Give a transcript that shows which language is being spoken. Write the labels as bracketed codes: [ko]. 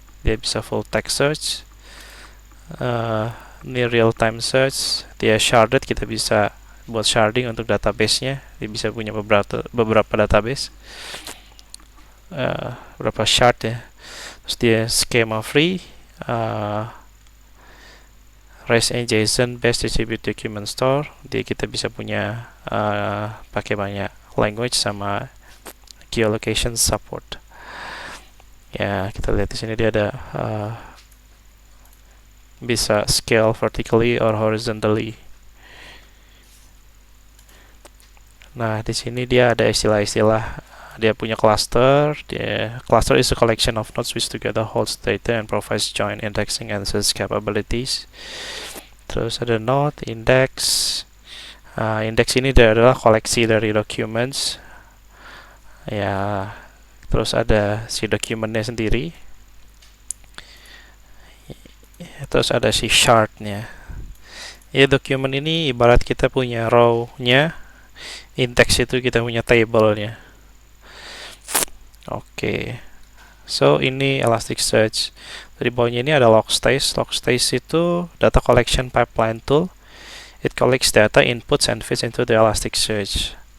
[id] Dia bisa full text search, near real time search. Dia sharded, kita bisa buat sharding untuk database-nya. Dia bisa punya beberapa database, beberapa shard ya. Terus dia [en] schema free, REST and JSON based distributed document store. [id] Dia kita bisa punya pakai banyak language sama geolocation support. Ya, kita lihat di sini dia ada bisa [en] scale vertically or horizontally. [id] Nah, di sini dia ada istilah-istilah. Dia punya cluster. [en] Cluster is a collection of nodes which together holds data and provides joint indexing and search capabilities. [id] Terus ada node, index. Index ini adalah koleksi dari documents. Ya, terus ada si dokumennya sendiri. Terus ada si shardnya. Ya, dokumen ini ibarat kita punya row-nya, index itu kita punya table-nya. Oke. So, ini Elasticsearch. Di bawahnya ini ada Logstash. Logstash itu data collection pipeline tool. [en] It collects data, inputs, and feeds into the Elasticsearch.